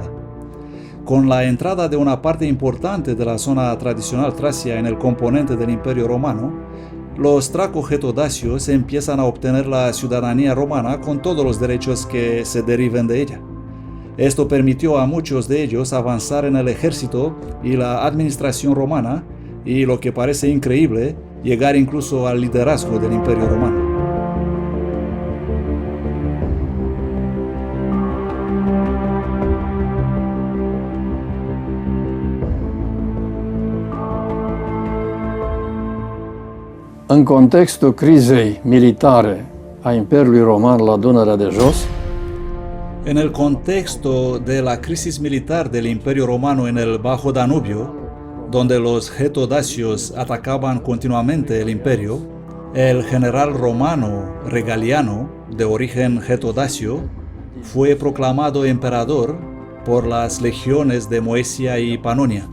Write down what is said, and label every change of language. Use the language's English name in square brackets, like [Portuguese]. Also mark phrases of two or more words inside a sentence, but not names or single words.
[Spanish] Con la entrada de una parte importante de la zona tradicional tracia en el componente del Imperio Romano, los traco-getodacios empiezan a obtener la ciudadanía romana con todos los derechos que se deriven de ella. Esto permitió a muchos de ellos avanzar en el ejército y la administración romana y, lo que parece increíble, llegar incluso al liderazgo del Imperio Romano. [Romanian] În contextul crizei militare a Imperiului Roman la Dunărea de Jos, [Spanish] En el contexto de la crisis militar del Imperio Romano en el Bajo Danubio, donde los getodacios atacaban continuamente el imperio, el general romano Regaliano, de origen getodacio, fue proclamado emperador por las legiones de Moesia y Panonia.